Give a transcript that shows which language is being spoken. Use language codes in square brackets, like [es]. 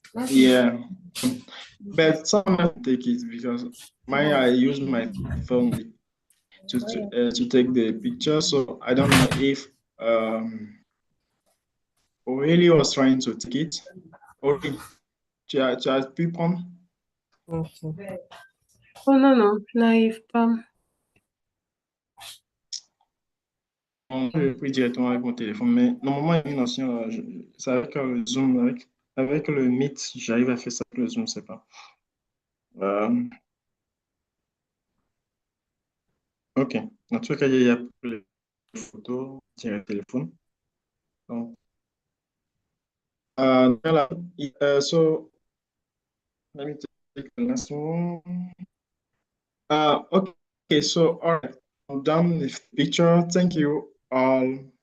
[en] Yeah, but someone take it because I use my phone to take the picture. So I don't know if Aurélie was trying to take it. [fr] Aurélie, tu as pu prendre? Okay. Oh non, non, je n'arrive pas. Bon, je l'ai pris directement avec mon téléphone, mais normalement, il y a une ancienne, c'est avec le Zoom, avec le Meet, j'arrive à faire ça avec le Zoom, je sais pas. Ok, en tout cas, il y a les photos sur le téléphone. Donc, voilà. [en] So let me take the last one. Okay, so all right, I'm done with the picture. Thank you all.